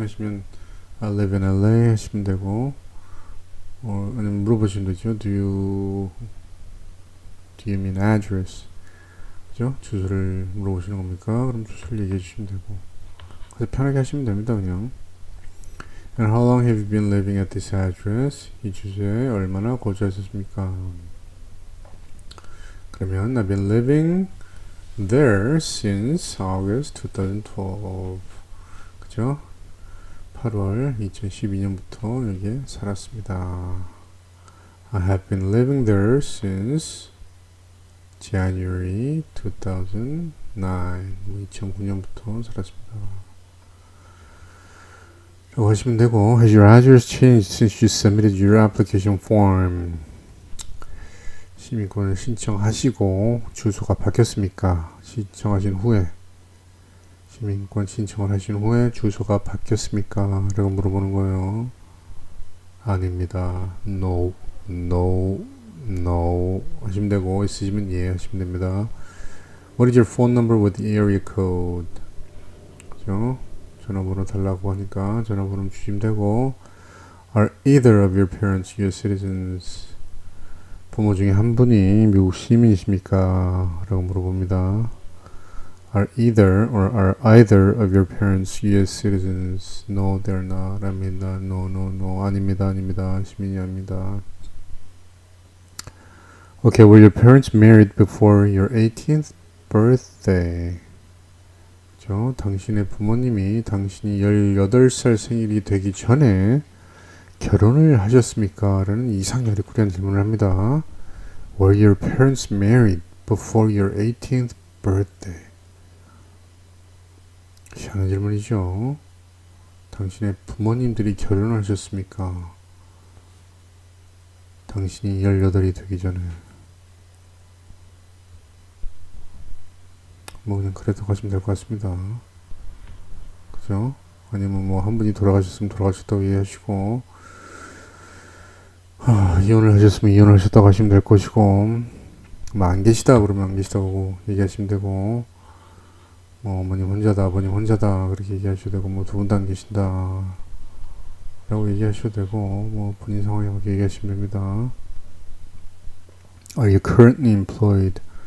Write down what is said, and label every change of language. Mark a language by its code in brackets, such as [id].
[ko] 하시면 [en] I live in LA [ko] 하시면 되고 아니면 물어보시면 되죠. [en] Do you mean address? [ko] 그죠? 주소를 물어보시는 겁니까? 그럼 주소를 얘기해 주시면 되고 그래서 편하게 하시면 됩니다. [en] 그냥 And how long have you been living at this address? [ko] 이 주소에 얼마나 거주하셨습니까? [en] 그러면 I've been living there since August 2012. [ko] 그죠? 8월 2012년부터 여기에 살았습니다. [en] I have been living there since January 2009. [ko] 2009년부터 살았습니다. 라고 하시면 되고 [en] Has your address changed since you submitted your application form? [ko] 시민권을 신청하시고 주소가 바뀌었습니까? 신청하신 후에 시민권 신청을 하신 후에 주소가 바뀌었습니까? 라고 물어보는 거예요. 아닙니다. [en] No, no, no [ko] 하시면 되고 있으시면 예 하시면 됩니다. [en] What is your phone number with the area code? [ko] 그죠? 전화번호 달라고 하니까 전화번호 주시면 되고 [en] Are either of your parents US citizens? [ko] 부모 중에 한 분이 미국 시민이십니까? 라고 물어봅니다. [en] Are either or are either of your parents US citizens? No, they're not. [ko] 아닙니다. [en] No, no, no. [ko] 아닙니다. 아닙니다. 시민이 아닙니다. [en] Okay, were your parents married before your 18th birthday? [ko] 그죠? 당신의 부모님이 당신이 18살 생일이 되기 전에 결혼을 하셨습니까? 라는 이상열이 꾸려한 질문을 합니다. Were your parents married before your 18th birthday? 희한한 질문이죠. 당신의 부모님들이 결혼하셨습니까? 당신이 18이 되기 전에. 뭐 그냥 그래도 가시면 될 것 같습니다. 그죠? 아니면 뭐 한 분이 돌아가셨으면 돌아가셨다고 이해하시고 이혼을 하셨으면 이혼을 하셨다고 하시면 될 것이고 뭐 안 계시다 그러면 안 계시다고 얘기하시면 되고 뭐 어머님 혼자다 아버님 혼자다 그렇게 얘기하셔도 되고 뭐 두 분 다 안 계신다 라고 얘기하셔도 되고 뭐 본인 상황에 맞게 얘기하시면 됩니다. [en] Are you currently employed?